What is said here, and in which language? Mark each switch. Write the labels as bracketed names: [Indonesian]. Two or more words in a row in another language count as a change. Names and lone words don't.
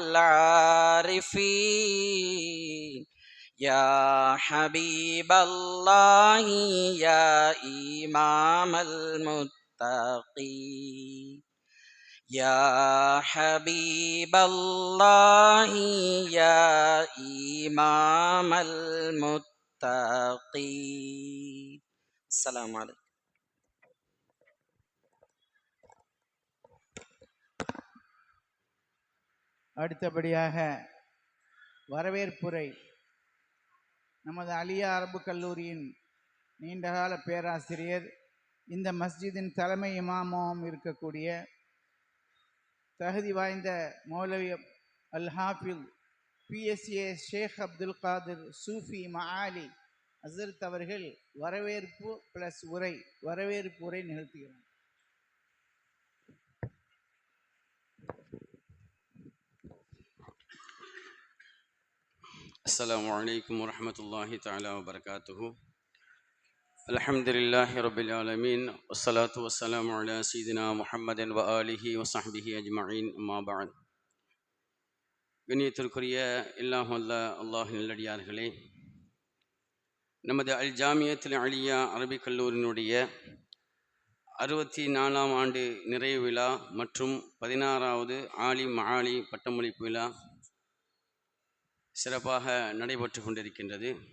[Arabic] العارفين يا حبيب الله يا إمام المتقين يا حبيب الله يا إمام المتقين. السلام عليكم. [Tamil] அடுத்தபடியாக வரவேற்புரை நமது அலியா அரபு கல்லூரியின் நீண்டகால பேராசிரியர், இந்த மஸ்ஜிதின் தலைமை இமாமாவும் இருக்கக்கூடிய தகுதி வாய்ந்த மௌலவி அல் ஹாஃபில் PSA ஷேக் அப்துல் காதிர் சூஃபி மஆலி ஹஸ்ரத் அவர்கள் வரவேற்பு ப்ளஸ் வரவேற்பு உரை நிகழ்த்துகிறார். [Arabic] السلام عليكم ورحمة الله تعالى وبركاته. الحمد لله رب العالمين والصلاة والسلام على سيدنا محمد وآله وصحبه أجمعين أما بعد. [Tamil] கண்ணியத்திற்குரிய எல்லாம் வல்ல அல்லாஹ் நல்லடியார்களே, நமது அல் ஜாமியத்துல் அலியா அரபிக் கல்லூரியினுடைய 64ஆம் ஆண்டு நிறைவு விழா மற்றும் 16வது ஆலிம் மஆலி பட்டமளிப்பு விழா சிறப்பாக நடைபெற்று கொண்டிருக்கின்றது.